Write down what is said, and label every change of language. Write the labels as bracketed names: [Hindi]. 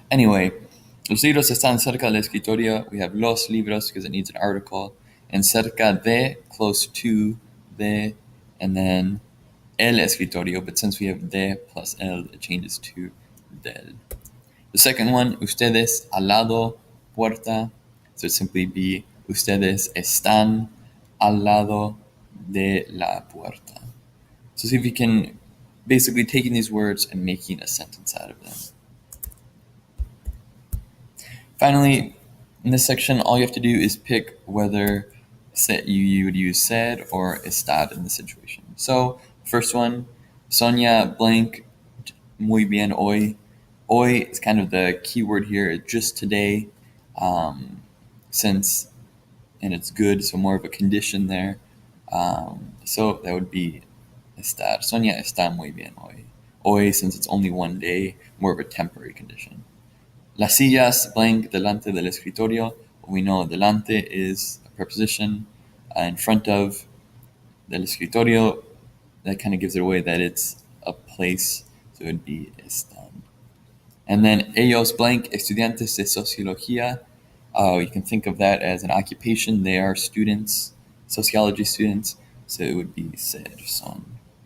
[English] Anyway, [Spanish] los libros están cerca del escritorio. [English] We have [Spanish] los libros [English] because it needs an article. And [Spanish] cerca de, [English] close to, de, and then [Spanish] el escritorio. [English] But since we have de plus el, it changes to del. The second one, [Spanish] ustedes al lado, puerta. [English] So it'd simply be [Spanish] ustedes están al lado de la puerta. [English] So see if you can basically taking these words and making a sentence out of them. Finally, in this section, all you have to do is pick whether you would use said or estad in the situation. So, first one, Sonia blank [Spanish] muy bien hoy. [English] Hoy is kind of the key word here, just today, since, and it's good, so more of a condition there. So that would be estar. [Spanish] Sonia está muy bien hoy. [English] Hoy, since it's only one day, more of a temporary condition. [Spanish] Las sillas [English] blank [Spanish] delante del escritorio. [English] We know delante is a preposition in front of [Spanish] del escritorio. [English] That kind of gives it away that it's a place, so it would be están. And then ellos blank [Spanish] estudiantes de sociología. [English] You can think of that as an occupation. They are students, sociology students, so it would be ser son.